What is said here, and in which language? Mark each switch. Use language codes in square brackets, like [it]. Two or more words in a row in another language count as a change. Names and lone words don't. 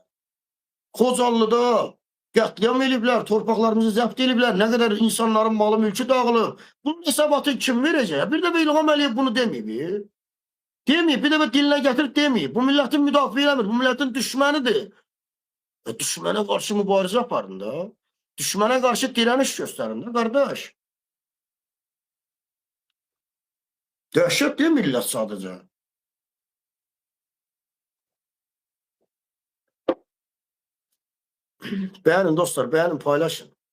[az] Xocallıda qətliam eliblər, torpaqlarımızı zəbt eliblər, nə qədər insanların malı mülkü dağılıb. Bunun hesabatını kim verəcək? Bir dəfə İlham Əliyev bunu deməyib. Deməyib, bir dəfə dilinə gətirib deməyib. Bu millətin müdafiə eləmir, bu millətin düşmənidir. Düşmənə qarşı mübarizə aparın da. [tr] Düşmana karşı direniş gösterin de kardeş. Dehşet değil millet sadece. Beğenin dostlar, beğenin, paylaşın.